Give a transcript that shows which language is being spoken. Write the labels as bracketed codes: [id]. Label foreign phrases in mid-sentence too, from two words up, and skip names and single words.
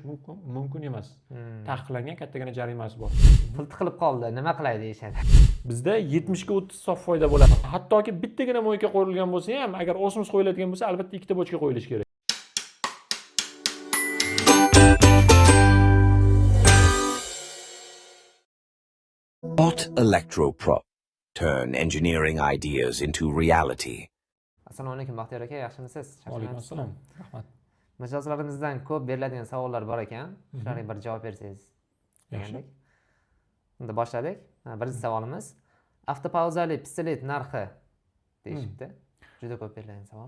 [uz] mumkin emas. Taqiqlangan kattagina jarimasi bor. Pul tiqilib qoldi, nima qilay deyishadi. Bizda 70 ga 30 sof foyda bo'ladi. Hattoki bittagina moyka qo'yilgan bo'lsa ham, agar osmos qo'yiladigan bo'lsa, albatta ikkita bochka qo'yilishi kerak. [en] What Electroprop? Turn engineering ideas into reality. [uz] Assalomu alaykum Baxtiyor aka, yaxshimisiz? Alaykum assalom. Rahmat. Mijozlarimizdan ko'p beriladigan savollar bor ekan. Shularga bir javob bersangiz. Yaxshi. Unda boshladik. Birinchi savolimiz avtopauzali pistolet narxi deyishibdi. Juda ko'p beriladigan savol.